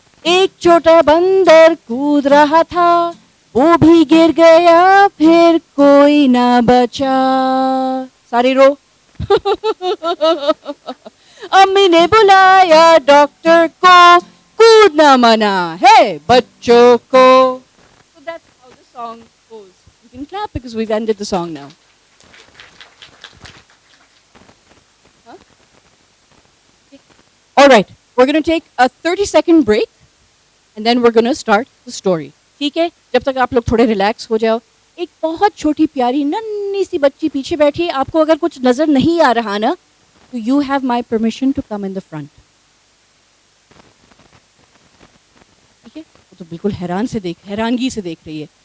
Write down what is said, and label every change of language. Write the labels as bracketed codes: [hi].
[hi] एक छोटा बंदर कूद रहा था, वो भी गिर गया फिर कोई ना बचा. सारी रो. अम्मी ने बुलाया डॉक्टर को, कूदना मना है बच्चों को. [en] So that's how the song goes. You can clap because we've ended the song now. Huh? Okay. All right. We're going to take a 30-second break. And then we're going to start the story. [hi] ठीक है? जब तक आप लोग थोड़े relax हो जाओ. एक बहुत छोटी प्यारी नन्ही सी बच्ची पीछे बैठी है. आपको अगर कुछ नजर नहीं आ रहा ना, तो [en] you have my permission to come in the front. [hi] ठीक है? वो तो बिल्कुल हैरानगी से देख रही है.